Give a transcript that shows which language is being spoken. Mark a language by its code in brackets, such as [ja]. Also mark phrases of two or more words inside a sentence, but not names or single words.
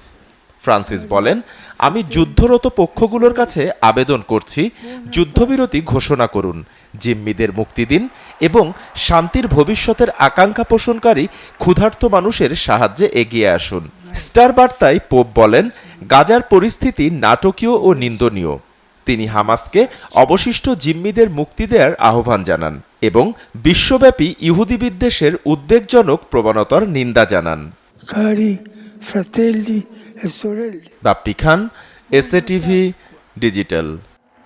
[bn] ফ্রান্সিস বলেন, আমি যুদ্ধরত পক্ষগুলোর কাছে আবেদন করছি, যুদ্ধবিরতি ঘোষণা করুন, জিম্মিদের মুক্তি দিন এবং শান্তির ভবিষ্যতের আকাঙ্ক্ষা পোষণকারী ক্ষুধার্ত মানুষের সাহায্যে এগিয়ে আসুন। স্টার বার্তায় পোপ বলেন, গাজার পরিস্থিতি নাটকীয় ও নিন্দনীয়। তিনি হামাসকে অবশিষ্ট জিম্মিদের মুক্তি দেওয়ার আহ্বান জানান এবং বিশ্বব্যাপী ইহুদি বিদ্বেষের উদ্বেগজনক প্রবণতার নিন্দা জানান। [it] Cari fratelli e sorelle. [bn] বাপ্পি খান, এসএ টিভি ডিজিটাল।